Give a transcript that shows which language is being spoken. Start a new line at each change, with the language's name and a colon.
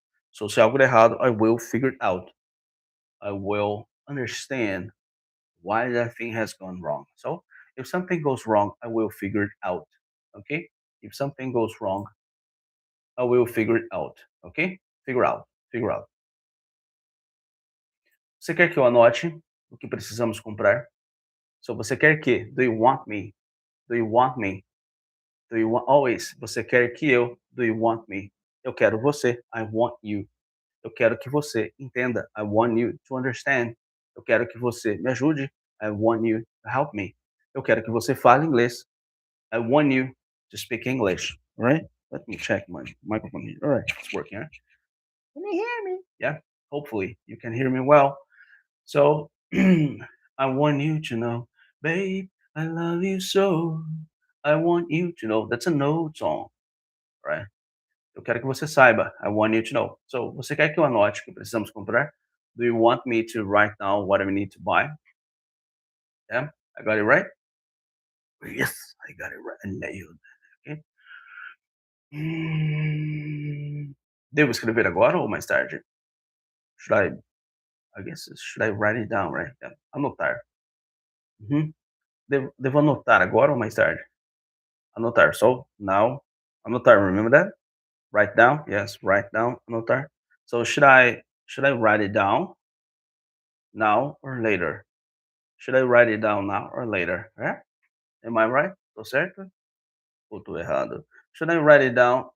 English: So
Portuguese: se algo der errado,
English: I will figure it out. I will understand why that thing has gone wrong. So if something goes wrong, I will figure it out. Okay? If something goes wrong, I will figure it out. Ok? Figure out. Figure out.
Portuguese: Você quer que eu anote o que precisamos comprar?
English: So
Portuguese: você quer que?
English: Do you want me? Do you want me? Do you want always?
Portuguese: Você quer que eu?
English: Do you want me?
Portuguese: Eu quero você.
English: I want you.
Portuguese: Eu quero que você entenda.
English: I want you to understand.
Portuguese: Eu quero que você me ajude.
English: I want you to help me.
Portuguese: Eu quero que você fale inglês.
English: I want you to speak English. All right? Let me check my microphone here. All right, it's working. Right? Can you hear me? Yeah. Hopefully you can hear me well. So I want you to know, babe, I love you so. I want you to know. That's a no song, right?
Portuguese: Eu quero que você saiba.
English: I want you to know.
Portuguese: So, você quer que eu anote o que precisamos comprar?
English: Do you want me to write down what we need to buy? Yeah, I got it right? Yes, I got it right. I nailed it. Okay.
Portuguese: Devo escrever agora ou mais tarde?
English: Should I guess, should I write it down, right? Yeah. Anotar. Uhum.
Portuguese: Devo anotar agora ou mais tarde? Anotar.
English: So, now, anotar, remember that? Write down, yes, write down, anotar. So should I write it down now or later? Should I write it down now or later? Yeah? Am I right?
Portuguese: Tô certo? Ou tô errado?
English: Should I write it down?